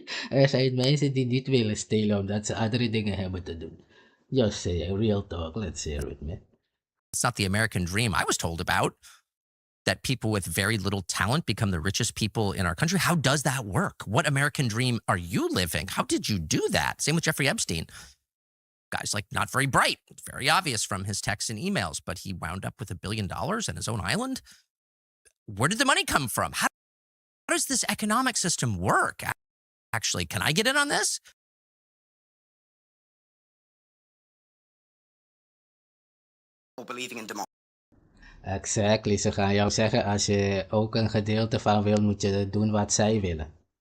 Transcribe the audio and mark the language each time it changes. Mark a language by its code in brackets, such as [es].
[nl] Er zijn mensen die niet willen stelen omdat ze andere dingen hebben te doen. [en] Just say real talk, let's hear it, man. It's not the American dream I was told about, that people with very little talent become the richest people in our country. How does that work? What American dream are you living? How did you do that? Same with Jeffrey Epstein. Guy's like not very bright. It's very obvious from his texts and emails, but he wound up with $1 billion and his own island. Where did the money come from? How does this economic system work? Actually, can I get in on this? Believing in democracy. [nl] Exactly, ze gaan jou zeggen als je ook een gedeelte van wil, moet je doen wat zij willen.